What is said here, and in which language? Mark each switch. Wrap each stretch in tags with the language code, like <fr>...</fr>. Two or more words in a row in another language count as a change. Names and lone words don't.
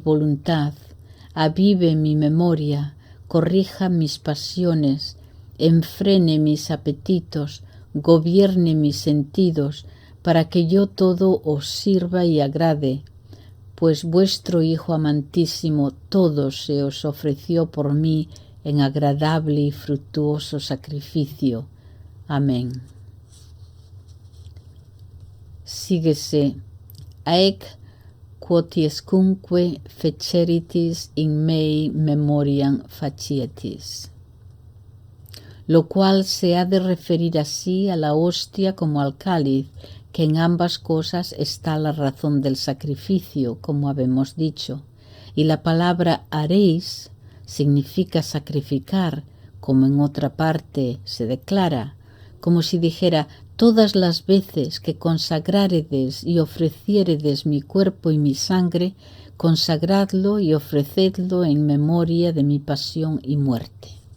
<es>voluntad, avive mi memoria, corrija mis pasiones, enfrene mis apetitos, gobierne mis sentidos, para que yo todo os sirva y agrade, pues vuestro Hijo amantísimo todo se os ofreció por mí en agradable y fructuoso sacrificio. Amén.</es> <la>Síguese, aec quotiescunque feceritis in mei memoriam facietis.</la> <es>Lo cual se ha de referir así a la hostia como al cáliz, que en ambas cosas está la razón del sacrificio, como habemos dicho. Y la palabra haréis significa sacrificar, como en otra parte se declara, como si dijera: todas las veces que consagráredes y ofreciéredes mi cuerpo y mi sangre, consagradlo y ofrecedlo en memoria de mi pasión y muerte.</es>